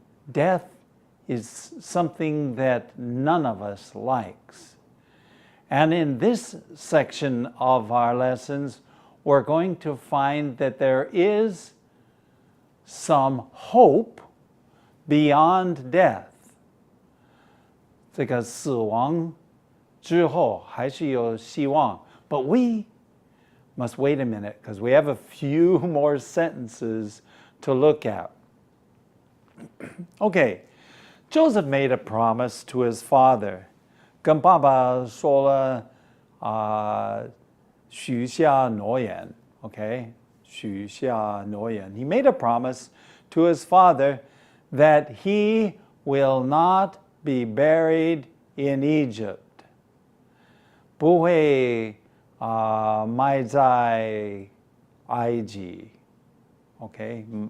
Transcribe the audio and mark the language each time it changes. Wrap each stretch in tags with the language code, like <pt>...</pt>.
<en>Death is something that none of us likes. And in this section of our lessons, we're going to find that there is some hope beyond death.</en> <zh>这个死亡之后还是有希望.</zh> <en>But we must wait a minute because we have a few more sentences to look at. Okay, Joseph made a promise to his father.</en> <zh>跟爸爸说了许下诺言, okay? 许下诺言.</zh> <en>He made a promise to his father that he will not be buried in Egypt.</en> <zh>不会埋在埃及, okay?</zh>